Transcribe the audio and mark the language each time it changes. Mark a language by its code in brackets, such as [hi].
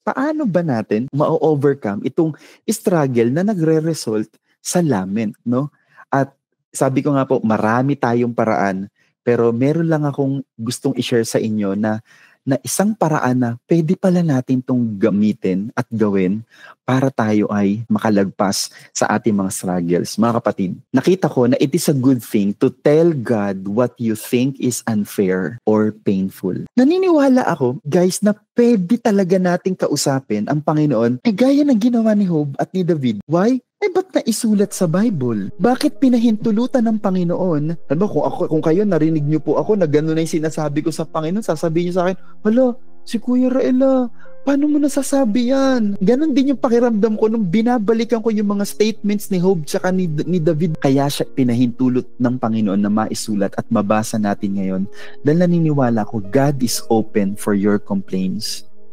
[tl] Paano ba natin ma-overcome itong struggle na nagre-result sa lament, no? At sabi ko nga po, marami tayong paraan, pero meron lang akong gustong i-share sa inyo na na isang paraan na pwede pala natin tong gamitin at gawin para tayo ay makalagpas sa ating mga struggles. Mga kapatid, nakita ko na [en] it is a good thing to tell God what you think is unfair or painful. [tl] Naniniwala ako, guys, na pwede talaga nating kausapin ang Panginoon gaya ng ginawa ni Job at ni David. Why? Ba't naisulat sa Bible? Bakit pinahintulutan ng Panginoon? Ano, kung kayo narinig niyo po ako na gano'n na yung sinasabi ko sa Panginoon, sasabihin niyo sa akin, hala, si Kuya Raela, paano mo nasasabi yan? Ganon din yung pakiramdam ko nung binabalikan ko yung mga statements ni Job tsaka ni David. Kaya siya pinahintulot ng Panginoon na maisulat at mabasa natin ngayon. Dahil naniniwala ko, [en] God is open for your complaints.